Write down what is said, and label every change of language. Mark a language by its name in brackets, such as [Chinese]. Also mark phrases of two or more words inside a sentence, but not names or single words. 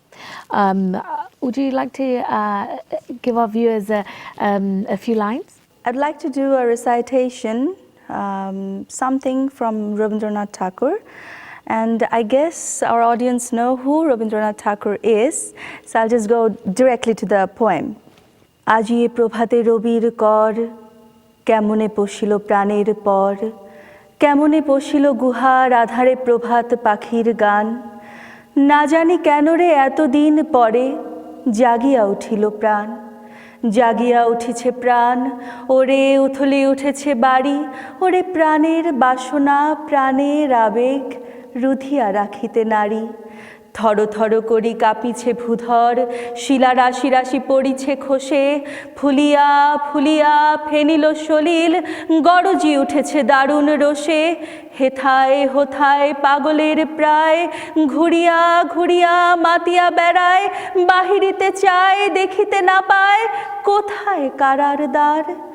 [English] Would you like to give our viewers a few lines? I'd like to do a recitation, something from Rabindranath Tagore. And I guess our audience know who Rabindranath Tagore is, so I'll just go directly to the poem. [Bangla] আজি এ প্রভাতে রবির কর, কেমনে পশিল প্রাণের পর, কেমনে পশিল গুহার আঁধারে প্রভাত পাখির গান, না জানি কেন রে এত দিন পরে, জাগিয়া উঠিল প্রাণ, জাগিয়া উঠেছে প্রাণ, ওরে উথলে উঠেছে বাড়ি, ওরে প্রাণের বাসনা প্রাণের আবেগ রুধিয়া রাখিতে নারী, থর থর করি কাঁপিছে ভূধর, শিলা রাশি রাশি পড়িছে খসে, ফুলিয়া ফুলিয়া ফেনিল সলিল, গরজি উঠেছে দারুণ রোষে, হেথায় হোথায় পাগলের প্রায়, ঘুরিয়া ঘুরিয়া মাতিয়া বেড়ায়, বাহিরিতে চায় দেখিতে না পায়, কোথায় কারার দ্বার,